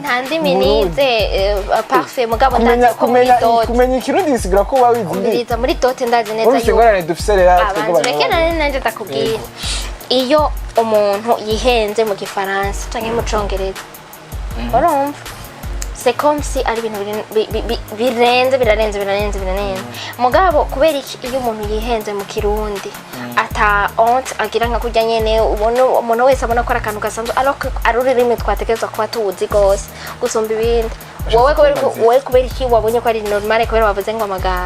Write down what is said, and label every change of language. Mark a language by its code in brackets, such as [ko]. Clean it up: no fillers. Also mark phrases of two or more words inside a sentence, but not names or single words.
[rn] nta ndimi nize parfait mugabo ndazi ko muri dote kumenya ikirundi bisigura ko wawize muri dote ndazi neza yuko ngorane dufise rero abanzureke nanje ndakubwira iyo umuntu yihenze mu gifaransa canke mu Congereza urumva [fr] c'est comme si [rn] ari ibintu birarenze mugabo kubera iyo umuntu yihenze mu kirundi ata honte agira nka kurya nyene umuntu wese abona ko akantu gasanzwe ari ururimi twategerezwa kuba tuzi gose gusumba ibindi wowe kubera iki wabonye ko ari normal kubera wavuze ngo amagabo